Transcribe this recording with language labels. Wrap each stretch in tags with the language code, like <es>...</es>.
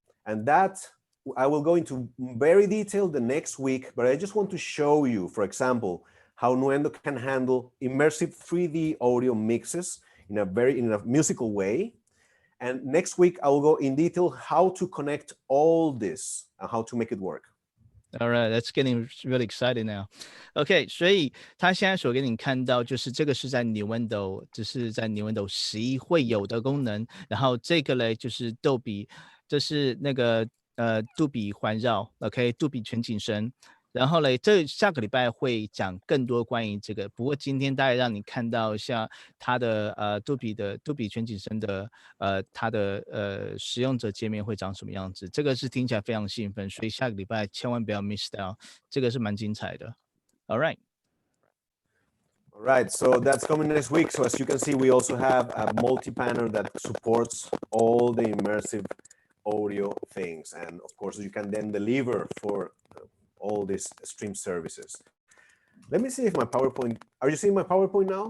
<en>And that I will go into very detail the next week, but I just want to show you, for example, how Nuendo can handle immersive 3D audio mixes in a musical way. And next week, I will go in detail how to connect all this and how to make it work. All right, that's getting really excited now.</en> <zh>OK， 所以他现在所给你看到就是这个是在 Nuendo， 只是在 Nuendo 11会有的功能。然后这个嘞就是杜比，这是那个杜比环绕 ，OK， 杜比全景声。然后嘞，这下个礼拜会讲更多关于这个。不过今天大概让你看到像它的杜比全景声的它的使用者界面会长什么样子。这个是听起来非常兴奋，所以下个礼拜千万不要 miss 掉，这个是蛮精彩的。</zh> <en>All right. All right, so that's coming next week. So as you can see, we also have a multi-panel that supports all the immersive audio things, and of course you can then deliver for all these stream services. Let me see if my PowerPoint, are you seeing my PowerPoint now?</en>